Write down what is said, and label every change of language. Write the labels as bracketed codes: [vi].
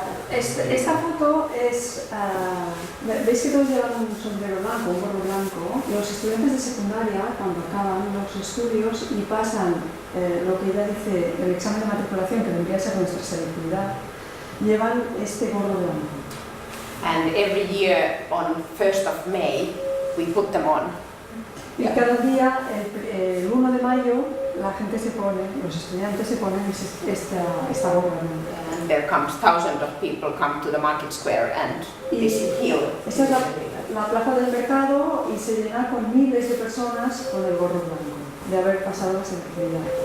[es] Esta foto es, veis que todos llevan un sombrero blanco, un gorro blanco. Los estudiantes de secundaria, cuando acaban los estudios y pasan lo que ella dice, el examen de matriculación, que vendría a ser nuestra selectividad, llevan este gorro blanco. [en] And every year on 1st of May we put them on. [es] Y cada día, el 1 de mayo, la gente se pone, los estudiantes se ponen esta gorra blanca. [en] And there comes thousands of people come to the market square and this is here. [es] Esta es la plaza del mercado y se llena con miles de personas con el gorro blanco de haber pasado la selectividad.